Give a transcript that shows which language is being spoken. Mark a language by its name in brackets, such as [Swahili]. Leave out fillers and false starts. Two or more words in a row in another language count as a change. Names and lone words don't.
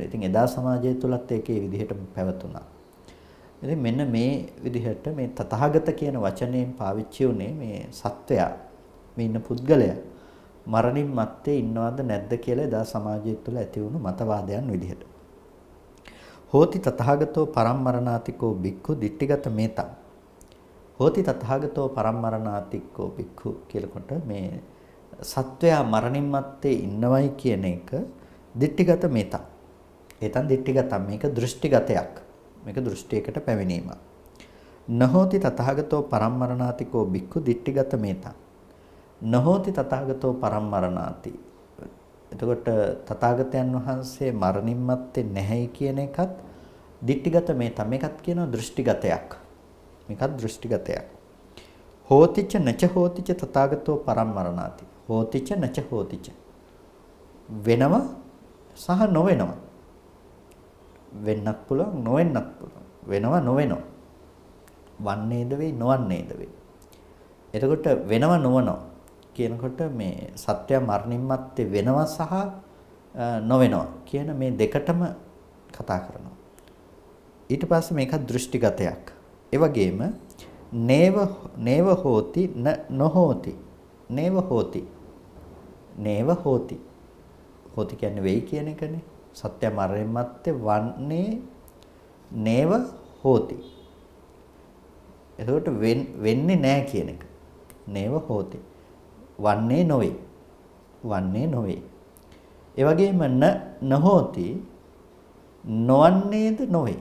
[Sinhala] ඉතින් එදා සමාජය තුලත් ඒකේ විදිහටම පැවතුණා. ඉතින් මෙන්න මේ විදිහට මේ තථාගත කියන වචනයෙන් පාවිච්චි වුණේ මේ සත්වයා, මේ ඉන්න පුද්ගලයා මරණින් මත්තේ ඉන්නවද නැද්ද කියලා එදා සමාජය තුල ඇති වුණු මතවාදයන් විදිහට. [Pali] හෝති තථාගතෝ පරම්මරණාතිකෝ බික්ඛු දිට්ඨිගත මේතං. හෝති තථාගතෝ පරම්මරණාතිකෝ බික්ඛු [Sinhala] කියලකොට මේ සත්වයා මරණින් මත්තේ ඉන්නවයි කියන එක [Pali] දිට්ඨිගත මේතං. ඒතන් දිට්ඨිගතම්, [Sinhala] මේක දෘෂ්ටිගතයක්. මේක දෘෂ්ටියකට පැමිණීමක්. [Pali] නහෝති තථාගතෝ පරම්මරණාතිකෝ බික්ඛු දිට්ඨිගත මේතං. නහෝති තථාගතෝ පරම්මරණාති. [Sinhala] එතකොට තථාගතයන් වහන්සේ මරණින් මත්තේ නැහැයි කියන එකත් [Pali] දිට්ඨිගත මේතං. [Sinhala] මේකත් කියනවා දෘෂ්ටිගතයක්. මේකත් දෘෂ්ටිගතයක්. [Pali] හෝතිච නච හෝතිච තථාගතෝ පරම්මරණාති. හෝතිච නච හෝතිච. [Sinhala] වෙනව සහ නොවෙනව. වෙන්නත් පුළුවන්, නොවෙන්නත් පුළුවන්. වෙනව නොවෙනව. වන්නේද වෙයි, නොවන්නේද වෙයි. එතකොට වෙනව නොවනව කියනකොට මේ සත්‍ය මරණින් මත්තේ වෙනව සහ නොවෙනව කියන මේ දෙකටම කතා කරනවා. ඊට පස්සේ මේක දෘෂ්ටිගතයක්. ඒ වගේම [Pali] නේව හෝති නොහෝති. නේව හෝති. නේව හෝති. [Sinhala] හෝති කියන්නේ වෙයි කියන එකනේ. සත්‍ය මරණින් මත්තේ වන්නේ [Pali] නේව හෝති. [Sinhala] එතකොට වෙන්නේ නැහැ කියන එක. [Pali] නේව හෝති. [Sinhala] වන්නේ නොවේ. වන්නේ නොවේ. ඒ වගේම නහෝති නොවන්නේද නොවේ.